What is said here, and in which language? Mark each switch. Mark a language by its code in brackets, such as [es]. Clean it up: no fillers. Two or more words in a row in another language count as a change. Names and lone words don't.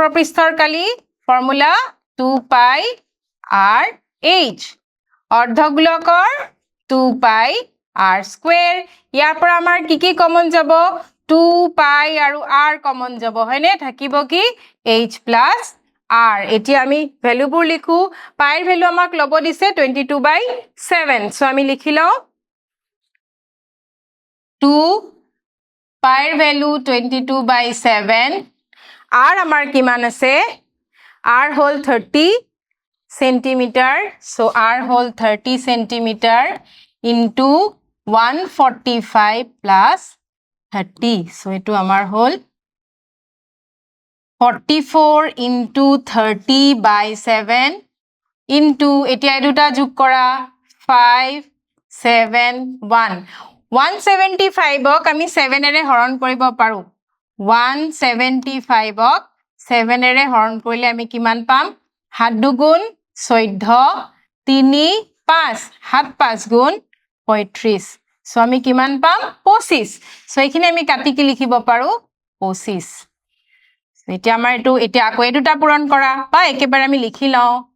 [as] পৃষ্ঠৰ কালি ফৰ্মুলা 2 পাই r h অৰ্ধগোলকৰ 2 পাই r স্কয়াৰ ইয়াৰ পৰা আমাৰ কি কমন যাব 2 পাই আৰু r কমন যাব হয়নে থাকিব কি h প্লাস r এতিয়া আমি ভ্যালুবোৰ লিখো পাইৰ ভ্যালু আমাক লব দিছে 22/7 সো আমি লিখি লওঁ 2 পাইৰ ভ্যালু 22/7 r আমাৰ কিমান আছে r হল 30 centimeter so r হল 30 centimeter into 145 plus 30 so এটো আমাৰ হ'ল 44 into 30/7 into এতিয়া এইদুটা যোগ কৰা 571 175 ok আমি 7 এৰে হৰণ কৰিব পাৰো 175 ok 7 এৰে হৰণ কৰিলে আমি কিমান পাম 7 দুগুণ 14 3 5 7 5 গুণ 35 সো আমি কিমান পাম 25 সো এইখিনি আমি কাটি কি লিখিব পাৰো 25 এতিয়া আমাৰ এটো এতিয়া আকৌ এটোটা পূৰণ কৰা বা একেবাৰে আমি লিখি লওঁ